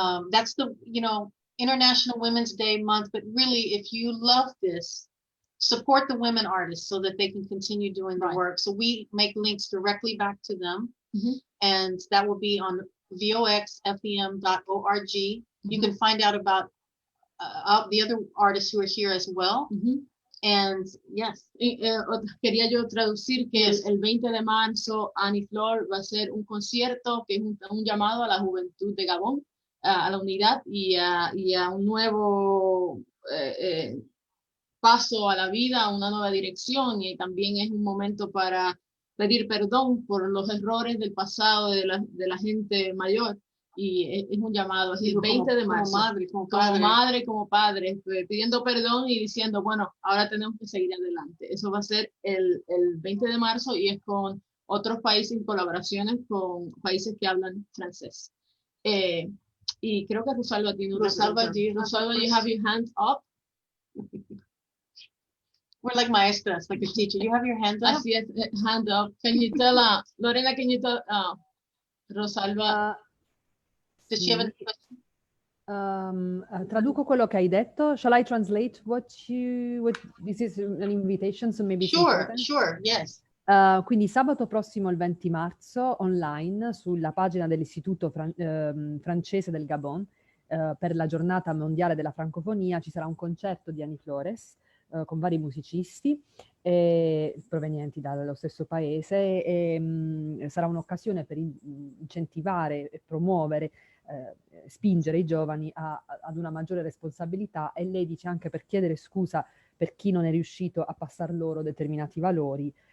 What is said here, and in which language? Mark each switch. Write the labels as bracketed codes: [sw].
[en] That's the International Women's Day month, but really, if you love this, support the women artists so that they can continue doing the work. So we make links directly back to them, and that will be on voxfem.org. You can find out about the other artists who are here as well. And yes, [es] quería yo traducir que el 20 de marzo Annie-Flore va a hacer un concierto que es un llamado a la juventud de Gabón, a la unidad y a un nuevo paso a la vida, a una nueva dirección, y también es un momento para pedir perdón por los errores del pasado de la gente mayor, y es un llamado así, el 20 de marzo, como padre, pidiendo perdón y diciendo, bueno, ahora tenemos que seguir adelante. Eso va a ser el 20 de marzo y es con otros países, en colaboraciones con países que hablan francés. Y creo que Rosalba tiene una pregunta. [en] Rosalba, you have your hand up. We're like maestras, like a teacher. You have your hand up? [es] Así es, [en] hand up. Can you tell, Lorena, can you tell Rosalba? Does she have a question? [it] Traduco quello che hai detto. [en] Shall I translate what this is an invitation, so maybe Sure, yes. [it] Quindi sabato prossimo, il 20 marzo, online, sulla pagina dell'Istituto francese del Gabon, per la giornata mondiale della francofonia, ci sarà un concerto di Annie-Flore con vari musicisti provenienti dallo stesso paese, e sarà un'occasione per incentivare e promuovere, spingere i giovani ad una maggiore responsabilità, e lei dice anche per chiedere scusa per chi non è riuscito a passar loro determinati valori.